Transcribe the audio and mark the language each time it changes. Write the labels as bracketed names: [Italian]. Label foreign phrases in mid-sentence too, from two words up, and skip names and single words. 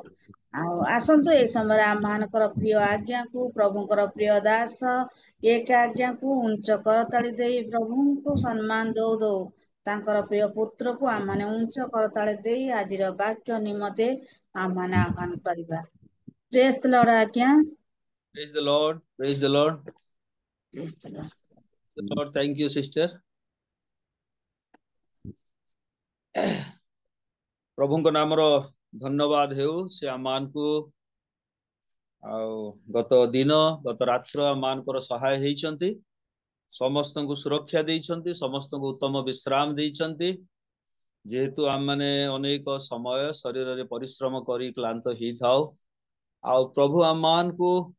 [Odia] ଆଉ ଆସନ୍ତୁ ଏଇ ସମୟରେ ଆମମାନଙ୍କର ପ୍ରିୟ ଆଜ୍ଞାକୁ, ପ୍ରଭୁଙ୍କର ପ୍ରିୟ ଦାସ ଏକ ଆଜ୍ଞାକୁ ଉଞ୍ଚ କରତାଳି ଦେଇ ପ୍ରଭୁଙ୍କୁ ସମ୍ମାନ ଦଉ ଦଉ ତାଙ୍କର ପ୍ରିୟ ପୁତ୍ରକୁ ଆମମାନେ ଉଞ୍ଚ କରତାଳି ଦେଇ ଆଜିର ବାକ୍ୟ ନିମନ୍ତେ ଆମମାନେ ଆହ୍ୱାନ କରିବା। [English] Praise the Lord ଆଜ୍ଞା। Praise the Lord. Praise the Lord. Praise the Lord. The Lord. Thank you, sister. [Odia] ପ୍ରଭୁଙ୍କ ନାମର ଧନ୍ୟବାଦ ହେଉ ସେ ଆମମାନଙ୍କୁ ଆଉ ଗତ ଦିନ ଗତ ରାତ୍ର ଆମମାନଙ୍କର ସହାୟ ହେଇଛନ୍ତି ସମସ୍ତଙ୍କୁ ସୁରକ୍ଷା ଦେଇଛନ୍ତି ସମସ୍ତଙ୍କୁ ଉତ୍ତମ ବିଶ୍ରାମ ଦେଇଛନ୍ତି ଯେହେତୁ ଆମମାନେ ଅନେକ ସମୟ ଶରୀରରେ ପରିଶ୍ରମ କରି କ୍ଳାନ୍ତ ହେଇଥାଉ ଆଉ ପ୍ରଭୁ ଆମମାନଙ୍କୁ